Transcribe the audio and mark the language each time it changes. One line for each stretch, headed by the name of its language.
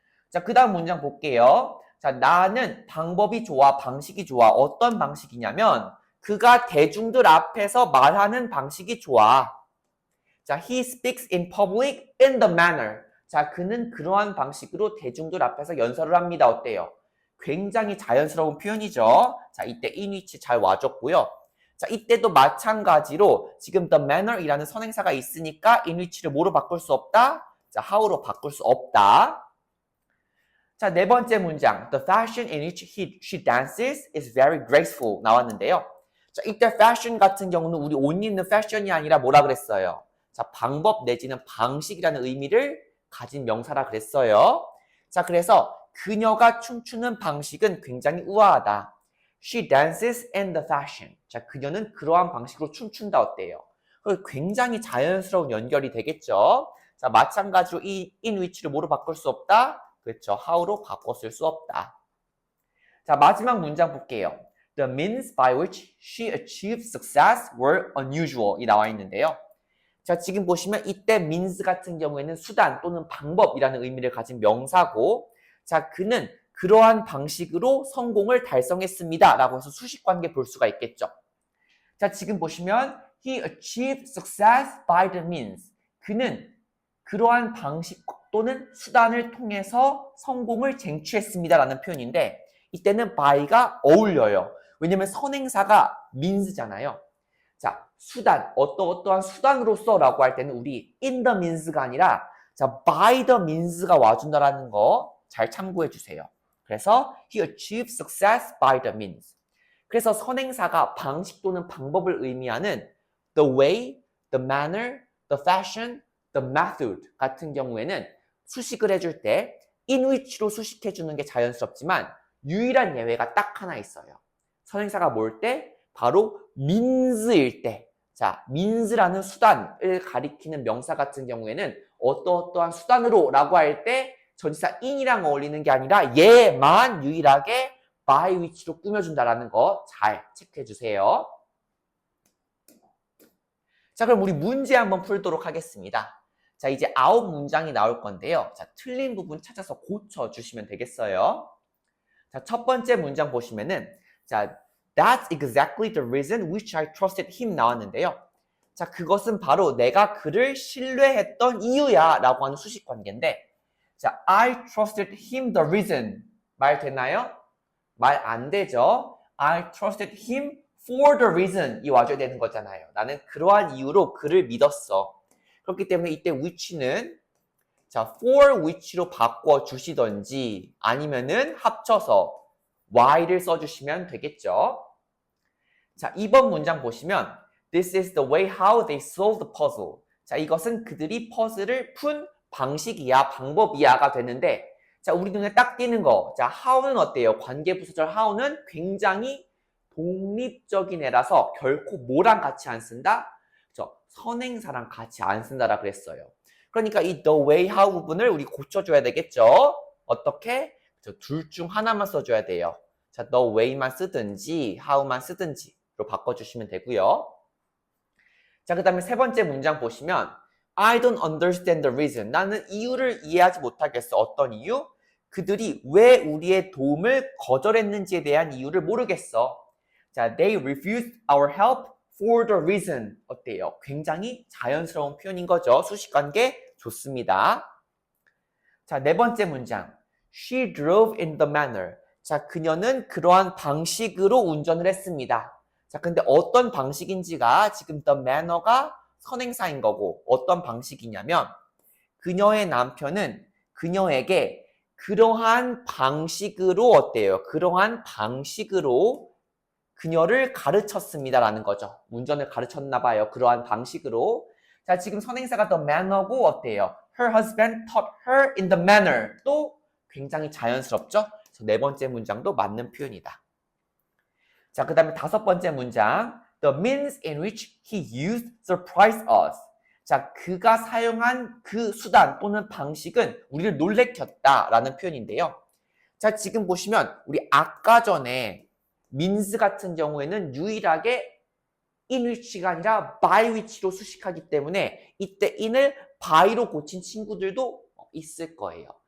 Korean: 자, 그 다음 문장 볼게요. 자, 나는 방법이 좋아, 방식이 좋아. 어떤 방식이냐면 그가 대중들 앞에서 말하는 방식이 좋아.
English: 자, he speaks in public in the manner.
Korean: 자, 그는 그러한 방식으로 대중들 앞에서 연설을 합니다. 어때요? 굉장히 자연스러운 표현이죠. 자, 이때 in which 잘 와줬고요. 자, 이때도 마찬가지로 지금 the manner이라는 선행사가 있으니까 in which를 뭐로 바꿀 수 없다? 자, how로 바꿀 수 없다. 자, 네 번째 문장.
English: The fashion in which she dances is very graceful 나왔는데요.
Korean: 자, 이때 fashion 같은 경우는 우리 옷 입는 fashion이 아니라 뭐라 그랬어요? 자, 방법 내지는 방식이라는 의미를 가진 명사라 그랬어요. 자, 그래서 그녀가 춤추는 방식은 굉장히 우아하다.
English: She dances in the fashion.
Korean: 자, 그녀는 그러한 방식으로 춤춘다 어때요? 굉장히 자연스러운 연결이 되겠죠. 자, 마찬가지로 이 in which를 뭐로 바꿀 수 없다? 그렇죠. how로 바꿔 쓸 수 없다. 자, 마지막 문장 볼게요.
English: The means by which she achieved success were unusual
Korean: 이 나와 있는데요. 자, 지금 보시면 이때 means 같은 경우에는 수단 또는 방법이라는 의미를 가진 명사고 자, 그는 그러한 방식으로 성공을 달성했습니다. 라고 해서 수식관계 볼 수가 있겠죠. 자, 지금 보시면
English: he achieved success by the means.
Korean: 그는 그러한 방식 또는 수단을 통해서 성공을 쟁취했습니다. 라는 표현인데 이때는 by가 어울려요. 왜냐면 선행사가 means잖아요. 자, 수단, 어떠한 수단으로서 라고 할 때는 우리 in the means가 아니라 자, by the means가 와준다라는 거 잘 참고해 주세요.
English: 그래서 he achieved success by the means.
Korean: 그래서 선행사가 방식 또는 방법을 의미하는 the way, the manner, the fashion, the method 같은 경우에는 수식을 해줄 때 in which로 수식해 주는 게 자연스럽지만 유일한 예외가 딱 하나 있어요. 선행사가 뭘 때? 바로 means일 때. 자, means라는 수단을 가리키는 명사 같은 경우에는 어떠한 수단으로 라고 할 때 전치사 in이랑 어울리는 게 아니라 얘만 유일하게 by which로 꾸며준다라는 거 잘 체크해 주세요. 자, 그럼 우리 문제 한번 풀도록 하겠습니다. 자, 이제 9문장이 나올 건데요. 자, 틀린 부분 찾아서 고쳐주시면 되겠어요. 자, 첫 번째 문장 보시면은 자,
English: That's exactly the reason which I trusted him 나왔는데요.
Korean: 자, 그것은 바로 내가 그를 신뢰했던 이유야 라고 하는 수식관계인데, 자,
English: I trusted him the reason.
Korean: 말 되나요? 말 안 되죠.
English: I trusted him for the reason 이 와줘야 되는 거잖아요.
Korean: 나는 그러한 이유로 그를 믿었어. 그렇기 때문에 이때 which는 자, for which로 바꿔 주시던지 아니면은 합쳐서 why를 써주시면 되겠죠. 자, 2번 문장 보시면
English: This is the way how they solved the puzzle.
Korean: 자, 이것은 그들이 퍼즐을 푼 방식이야, 방법이야가 되는데, 자, 우리 눈에 딱 띄는 거. 자, how는 어때요? 관계부사절 how는 굉장히 독립적인 애라서 결코 뭐랑 같이 안 쓴다? 그렇죠? 선행사랑 같이 안 쓴다라 그랬어요. 그러니까 이 the way how 부분을 우리 고쳐줘야 되겠죠? 어떻게? 둘 중 하나만 써줘야 돼요. 자, the way만 쓰든지 how만 쓰든지로 바꿔주시면 되고요. 자, 그 다음에 세 번째 문장 보시면
English: I don't understand the reason.
Korean: 나는 이유를 이해하지 못하겠어. 어떤 이유? 그들이 왜 우리의 도움을 거절했는지에 대한 이유를 모르겠어.
English: 자, they refused our help for the reason.
Korean: 어때요? 굉장히 자연스러운 표현인 거죠. 수식관계 좋습니다. 자, 네 번째 문장.
English: She drove in the manner.
Korean: 자, 그녀는 그러한 방식으로 운전을 했습니다. 자, 근데 어떤 방식인지가 지금 the manner가 선행사인 거고 어떤 방식이냐면 그녀의 남편은 그녀에게 그러한 방식으로 어때요? 그러한 방식으로 그녀를 가르쳤습니다라는 거죠. 운전을 가르쳤나 봐요. 그러한 방식으로. 자, 지금 선행사가 the manner고 어때요?
English: Her husband taught her in the manner.
Korean: 또 굉장히 자연스럽죠? 그래서 네 번째 문장도 맞는 표현이다. 자, 그 다음에 다섯 번째 문장.
English: The means in which he used surprised us.
Korean: 자, 그가 사용한 그 수단 또는 방식은 우리를 놀래켰다라는 표현인데요. 자, 지금 보시면 우리 아까 전에 means 같은 경우에는 유일하게 in which가 아니라 by which로 수식하기 때문에 이때 in을 by로 고친 친구들도 있을 거예요.